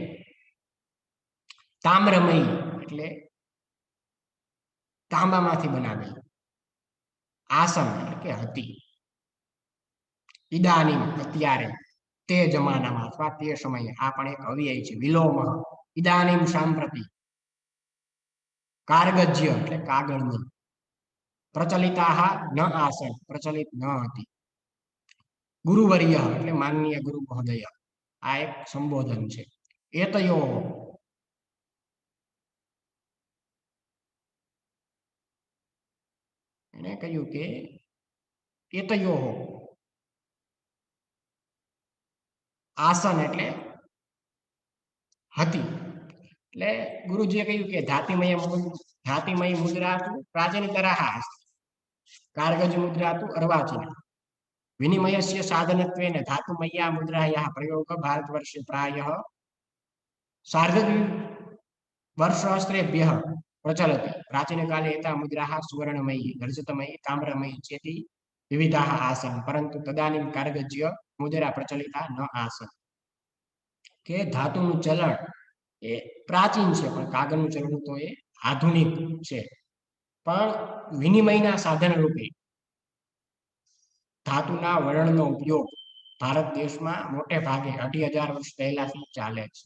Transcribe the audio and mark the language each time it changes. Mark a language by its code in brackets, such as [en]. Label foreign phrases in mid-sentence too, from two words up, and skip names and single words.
[gu] તામ્રમયી એટલે તાંબામાંથી બનાવેલી। આસન એટલે કે હતી। ઇદાનીમ અત્યારે તે જમાનામાં અથવા તે સમયે આ પણ એક અવ્યય છે। વિલોમ [sa] ઇદાનીમ સાંપ્રતિ [gu] कार्गज्य એટલે કાગળની। [sa] प्रचलिताः न आसन् प्रचलित न હતી। [gu] गुरुवर्य એટલે માનनीय [sa] गुरु महोदय [gu] આ એક સંબોધન છે। એતયો એને કહ્યું કે [sa] એતયો આસન [gu] એટલે હતી એટલે ગુરુજીએ કહ્યું કે [sa] ધાતિમય મુદ્રા તો પ્રાચીનતરા अस्ति कार्गज मुद्रा तो अर्वाचीना विनिमयस्य साधनत्वेन धातुमय्या मुद्रायाः प्रयोगः भारतवर्षे प्रायः सार्धद्विसहस्रेभ्यः प्रचलति। प्राचीनकाले एताः मुद्राः सुवर्णमयी रजतमयी ताम्रमयी चेति વિવિધાઃ આસન પરંતુ તદાનીમ કાર્ગજ્ય મુદ્રા પ્રચલિતા ન આસન. [gu] કે ધાતુનું ચલણ એ પ્રાચીન છે, પણ કાગળનું ચલણ તો એ આધુનિક છે. પણ વિનિમયના સાધન રૂપે ધાતુના વલણનો ઉપયોગ ભારત દેશમાં મોટે ભાગે 2500 વર્ષ પહેલાથી ચાલે છે.